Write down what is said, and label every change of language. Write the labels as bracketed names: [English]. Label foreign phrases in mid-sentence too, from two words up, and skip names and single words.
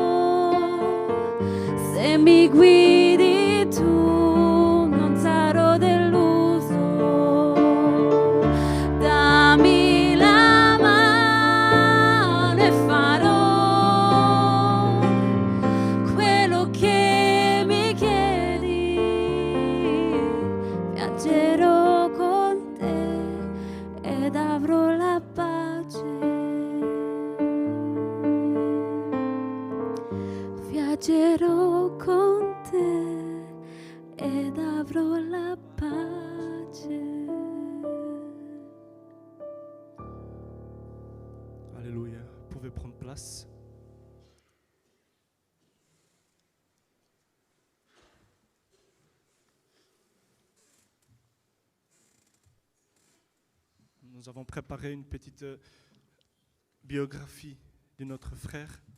[Italian] se mi guidi tu non sarò deluso, dammi la mano e farò quello che mi chiedi, viaggerò con te ed avrò la pace. Viaggerò con te ed avrò la pace. [French] Alléluia. Vous pouvez prendre place. Nous avons préparé une petite biographie de notre frère.